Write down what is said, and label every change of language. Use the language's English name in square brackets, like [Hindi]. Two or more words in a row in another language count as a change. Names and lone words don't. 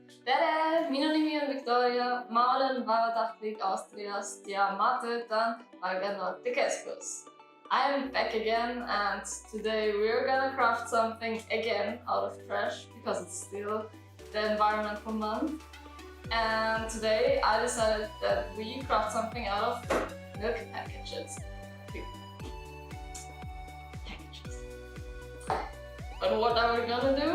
[Estonian] tere, minu nimi on Victoria, ma olen vabatahtlik Austriast ja ma töötan Valga Noortekeskus. [English] I am back again and today we're gonna craft something again out of trash because it's still the environmental month. And today I decided that we craft something out of milk packages. But what are we gonna do?